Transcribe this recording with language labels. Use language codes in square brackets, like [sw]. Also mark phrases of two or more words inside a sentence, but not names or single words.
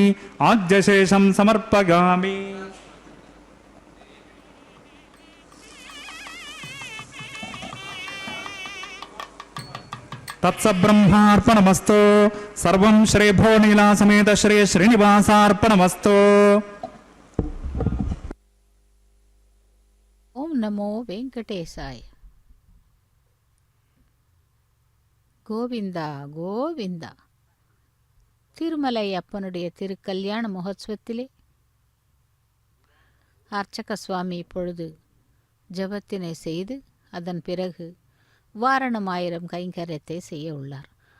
[sa] आज्यशेषं समर्पयामि। तत्सब्रह्मार्पणमस्तु। सर्वं श्री भोनीला समेत श्री श्रीनिवासार्पणमस्तु। ॐ नमो वेङ्कटेशाय. [ta] கோவிந்தா கோவிந்தா. திருமலை அப்பனுடைய திருக்கல்யாண மகோத்சவத்திலே அர்ச்சக சுவாமி இப்பொழுது ஜபத்தினை செய்து அதன் பிறகு வாரணம் 1000 கைங்கரியத்தை செய்ய உள்ளார்.